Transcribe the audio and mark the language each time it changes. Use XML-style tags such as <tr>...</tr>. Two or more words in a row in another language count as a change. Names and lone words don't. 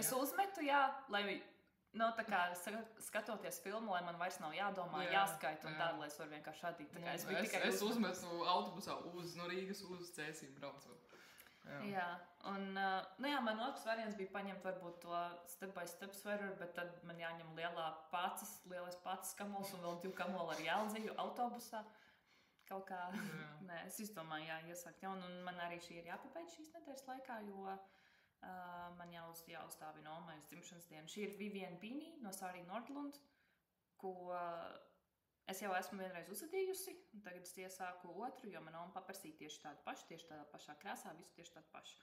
<lv>Es uzmetu, lai tā kā skatoties filmu, lai man vairs nav jādomā, jāskaita un tāda, lai es varu vienkārši adīt. Es uzmetu autobusā no Rīgas uz Cēsīm braucu. Jā, un man otrs variants bija paņemt varbūt to step by step sweater, bet tad man jāņem lielais pācis kamols un vēl 2 kamoli ar Jeldziju autobusā. Kaut kā, es izdomāju, iesākt jaunu, un man arī šī ir jāpabeidz šīs nedēļas laikā, jo man jāuzstāvina Omais dzimšanas dienu. Šī ir Vivienne Pīnī no Sārī Nordlund, ko es jau esmu vienreiz uzadījusi, un tagad es iesāku otru, jo man Oma paprasīja tieši tādu pašu, tieši tādā pašā krāsā, visu tieši tādu pašu.</lv>